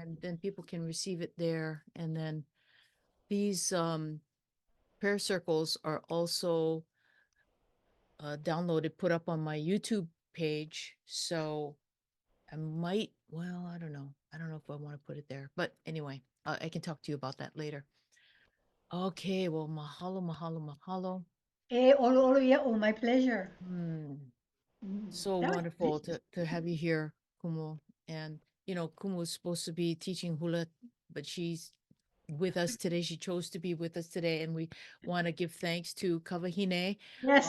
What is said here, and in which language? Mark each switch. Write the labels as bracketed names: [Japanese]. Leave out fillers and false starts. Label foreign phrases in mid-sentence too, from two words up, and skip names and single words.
[English] and then people can receive it there. And then these prayer circles are also downloaded, put up on my YouTube page. So I might, well, I don't know. I don't know if I want to put it there, but anyway, I can talk to you about that later. Okay, well, [Hawaiian] mahalo, mahalo, mahalo. Olo, olo, [English] yeah, oh, my pleasure. So That was wonderful to have you here, Kumu. And Kumu is supposed to be teaching hula, but she's with us today. She chose to be with us today, and we want to give thanks to Kawahine, yes,